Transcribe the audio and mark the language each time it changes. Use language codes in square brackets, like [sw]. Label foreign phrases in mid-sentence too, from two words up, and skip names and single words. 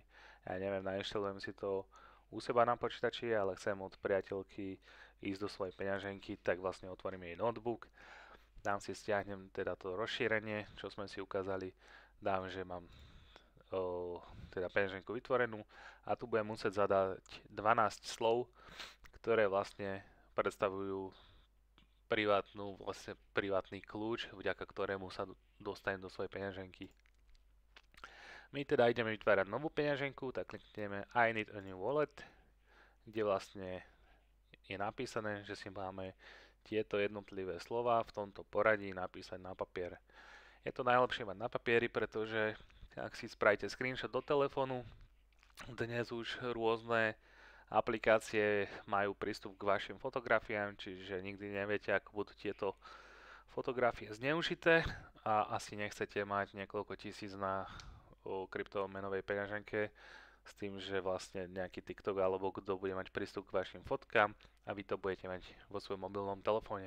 [sk] Ja neviem, nainštalujem si to u seba na počítači, ale chcem od priateľky ísť do svojej peňaženky, tak vlastne otvorím jej notebook, dám si, stiahnem teda to rozšírenie, čo sme si ukázali, dám, že mám teda peňaženku vytvorenú a tu budem musieť zadať 12 slov, ktoré vlastne predstavujú vlastne privátny kľúč, vďaka ktorému sa dostanem do svojej peňaženky. My teda ideme vytvárať novú peňaženku, tak klikneme [en] I need a new wallet, [sk] kde vlastne je napísané, že si máme tieto jednotlivé slova v tomto poradí napísať na papier. Je to najlepšie mať na papieri, pretože ak si spravíte screenshot do telefónu, dnes už rôzne aplikácie majú prístup k vašim fotografiám, čiže nikdy neviete, ako budú tieto fotografie zneužité a asi nechcete mať niekoľko tisíc na kryptomenovej peňaženke s tým, že vlastne nejaký TikTok alebo kto bude mať prístup k vašim fotkám a vy to budete mať vo svojom mobilnom telefóne.